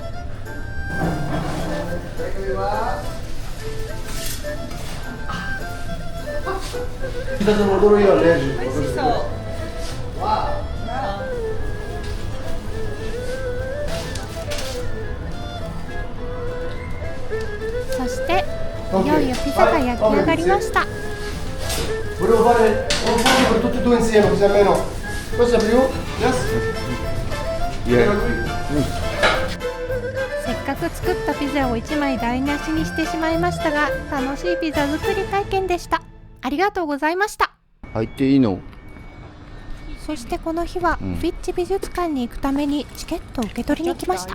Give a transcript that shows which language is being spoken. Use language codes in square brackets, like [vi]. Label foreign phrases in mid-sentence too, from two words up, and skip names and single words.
[it] Eccomi qua. Ti sono solo io allergico. [ja] 美味しそう。 [en] Wow. [ja] そしていよいよピザが焼き上がりました。 [it] Volevo fare un po' per tutti e due insieme, così almeno. Cosa più? [en] Yes? Yeah. [ja] せっかく作ったピザを1枚台無しにしてしまいましたが、楽しいピザ作り体験でした。ありがとうございました。入っていいの？そしてこの日はフィッチ美術館に行くためにチケットを受け取りに来ました。